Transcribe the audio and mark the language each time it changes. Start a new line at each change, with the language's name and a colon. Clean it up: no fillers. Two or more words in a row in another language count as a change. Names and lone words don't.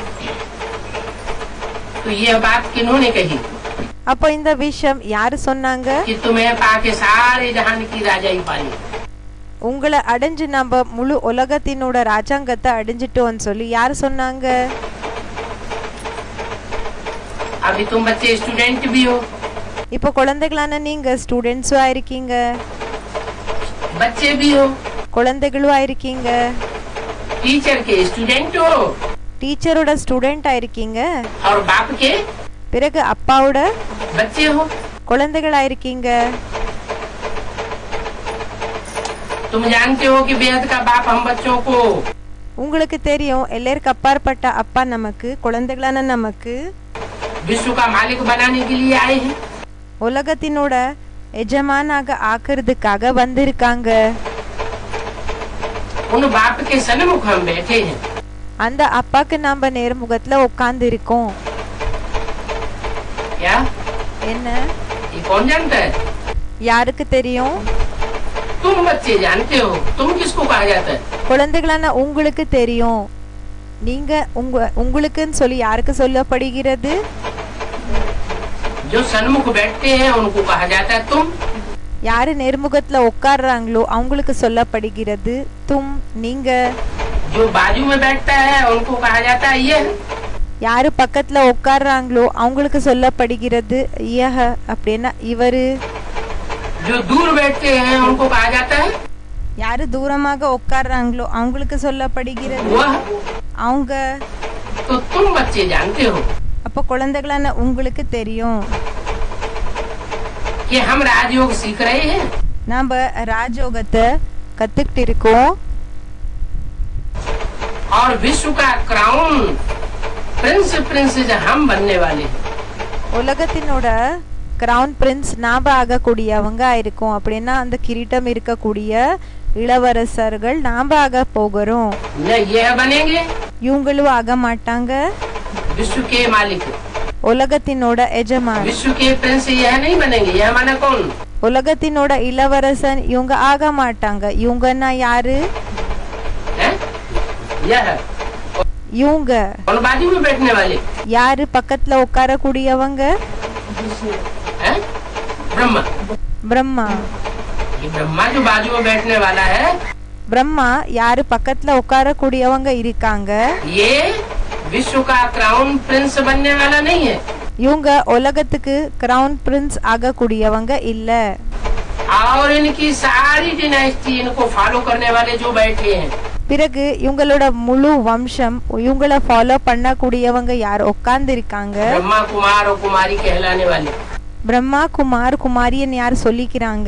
Hindi: तो ये बात किन्होंने कही?
Tamil: அப்போ இந்த விஷயம் யாரு சொன்னாங்க?
Hindi: कि तुम्हें पाके सारे जहान की राजाई पाली.
Tamil: உங்களை அடைஞ்சு நம்ம முழு உலகத்தினோட ராஜாங்கத்தை அடைஞ்சிட்டோம்னு சொல்லி யாரு சொன்னாங்க?
Hindi: अभी तुम बच्चे स्टूडेंट भी हो.
Tamil: இப்போ குழந்தைகளான நீங்க ஸ்டூடெண்ட்ஸும் ஆயிருக்கீங்க,
Hindi: बच्चे भी हो.
Tamil: குழந்தைகளும் ஆயிருக்கீங்க,
Hindi: टीचर के स्टूडेंट हो.
Tamil: டீச்சரோட ஸ்டூடெண்ட் ஆயிருக்கீங்க,
Hindi: और बाप के
Tamil: பிறகு அப்பாவோட
Hindi: बच्चे हो.
Tamil: குழந்தைகள் ஆயிருக்கீங்க.
Hindi: तुम जानते हो कि बेहद का बाप हम बच्चों को
Tamil: உங்களுக்கு தெரியும் எல்லாருக்கு அப்பாற்பட்ட அப்பா நமக்கு குழந்தைகளான நமக்கு
Hindi: विश्व का मालिक बनाने के लिए आए हैं.
Tamil: உலகத்தினோட எஜமானாக ஆக்குறதுக்காக வந்திருக்காங்க.
Hindi: उन बाप के सन्मुख हम बैठे हैं.
Tamil: அந்த அப்பாக்கு நாம நேர்முகத்துல உட்கார்ந்து இருக்கோம்.
Hindi: क्या
Tamil: என்ன
Hindi: ये कौन जानता है?
Tamil: யாருக்கு தெரியும்?
Hindi: तुम बच्चे जानते हो. तुम किसको कहा जाता है?
Tamil: குழந்தைகளான உங்களுக்கு தெரியும். நீங்க உங்களுக்குன்னு சொல்லி யாருக்கு சொல்லப்படுகிறது?
Hindi: जो सन्मुख बैठते हैं उनको कहा जाता है तुम.
Tamil: யாரு நேர்முகத்துல உட்கார்றாங்களோ அவங்களுக்கு சொல்லப்படுகிறது தும், நீங்க.
Hindi: जो बाजू में बैठता है उनको कहा जाता है ये.
Tamil: யாரு பக்கத்துல உட்கார்றாங்களோ அவங்களுக்கு சொல்லப்படுகிறது யஹ, அப்படின்னா இவரு.
Hindi: जो दूर बैठते हैं उनको कहा जाता है
Tamil: யாரு தூரமாக உட்கார்றாங்களோ அவங்களுக்கு சொல்லப்படுகிறது
Hindi: वह.
Tamil: அவங்க.
Hindi: तो तुम बच्चे जानते हो
Tamil: அப்ப குழந்தைகளான உங்களுக்கு தெரியும்
Hindi: कि हम राजयोग सीख रहे हैं.
Tamil: நாம ராஜயோகத்தை கத்துக்கிட்டு இருக்கோம்.
Hindi: और विश्व का
English: crown prince
Hindi: हम बनने वाले हैं.
Tamil: உலகத்தினோட
English: crown prince
Tamil: நாம ஆகக்கூடியவங்க இருக்கும். அப்படின்னா அந்த கிரீட்டம் இருக்கக்கூடிய இளவரசர்கள் நாம ஆக போகிறோம்.
Hindi: न ये बनेंगे
Tamil: இவங்களும் ஆக மாட்டாங்க.
Hindi: विश्व के मालिक,
Tamil: உலகத்தினோட எஜமான்,
Hindi: विश्व के प्रिंस यह नहीं बनेंगे. यह माना कौन?
Tamil: உலகத்தினோட இளவரசன் இவங்க ஆக மாட்டாங்க. இவங்கன்னா யாரு?
Hindi: है? यह
Tamil: இவங்க
Hindi: और बाजू में बैठने वाले
Tamil: யாரு? பக்கத்துல உட்காரக்கூடியவங்க
Hindi: है? ब्रह्मा.
Tamil: பிரம்மா.
Hindi: ये ब्रह्मा जो बाजू में बैठने वाला है,
Tamil: பிரம்மா யாரு பக்கத்துல உட்காரக்கூடியவங்க இருக்காங்க.
Hindi: ये विश्व का
English: crown prince
Hindi: बनने वाला नहीं है.
Tamil: இவங்க உலகத்துக்கு
English: crown prince
Tamil: ஆகக்கூடியவங்க இல்ல.
Hindi: और इनकी सारी डिनास्टी, इनको फॉलो करने वाले जो बैठे हैं,
Tamil: பிறகு இவங்களோட முழு வம்சம் இவங்கள ஃபாலோ பண்ணக்கூடியவங்க யார் உட்கார்ந்து இருக்காங்க?
Hindi: ब्रह्मा कुमार और कुमारी कहलाने वाले,
Tamil: பிரம்மா குமார் குமாரியன் யார் சொல்லிக்கிறாங்க?